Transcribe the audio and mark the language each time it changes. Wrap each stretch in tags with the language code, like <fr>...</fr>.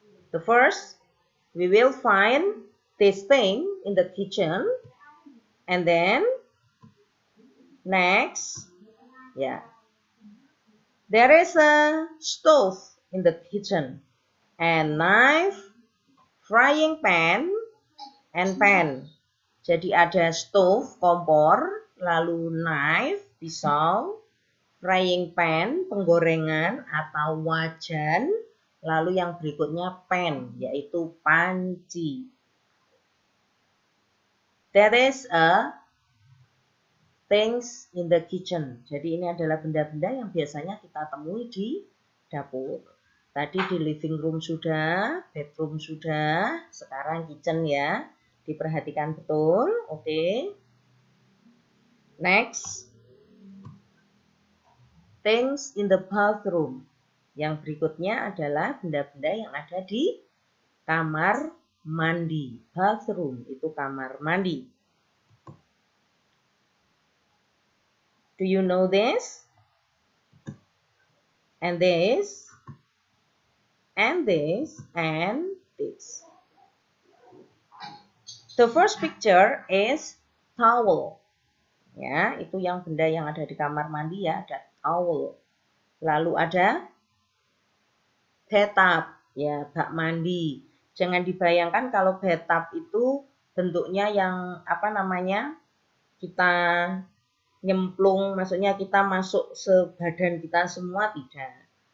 <en>The first, we will find this thing in the kitchen. And then, next, yeah. There is a stove in the kitchen. And knife, frying pan, and pan.</en> <id>Jadi ada stove, kompor, lalu knife, pisau, frying pan, penggorengan atau wajan, lalu yang berikutnya pan, yaitu panci.</id> <en>That is a things in the kitchen.</en> <id>Jadi ini adalah benda-benda yang biasanya kita temui di dapur. Tadi di living room sudah, bedroom sudah, sekarang kitchen ya. Diperhatikan betul, oke.</id> <en>Next, things in the bathroom.</en> <id>Yang berikutnya adalah benda-benda yang ada di kamar mandi. Bathroom itu kamar mandi.</id> <en>Do you know this? And this, and this, and this. The first picture is towel.</en> <id>Ya, itu yang benda yang ada di kamar mandi ya, ada towel. Lalu ada bathtub, ya, bak mandi. Jangan dibayangkan kalau bathtub itu bentuknya yang kita nyemplung, maksudnya kita masuk sebadan kita semua, tidak.</id>